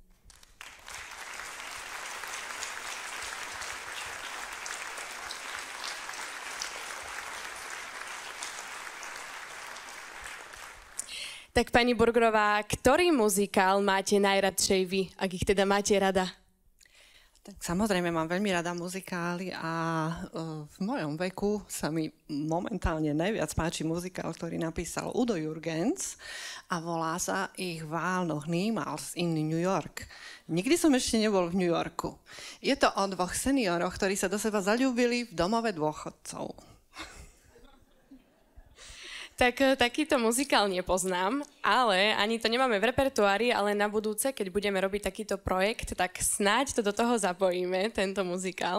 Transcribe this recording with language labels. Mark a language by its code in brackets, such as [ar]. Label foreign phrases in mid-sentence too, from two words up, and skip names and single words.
[sk] Tak pani Burgrová, ktorý muzikál máte najradšej vy, ak ich teda máte rada? Tak samozrejme, mám veľmi rada muzikály a v mojom veku sa mi momentálne najviac páči muzikál, ktorý napísal Udo Jürgens a volá sa Ich war noch niemals in New York. Nikdy som ešte nebol v New Yorku. Je to o dvoch senioroch, ktorí sa do seba zaľúbili v domove dôchodcov. Tak takýto muzikál nepoznám, ale ani to nemáme v repertoári, ale na budúce, keď budeme robiť takýto projekt, tak snáď to do toho zapojíme, tento muzikál.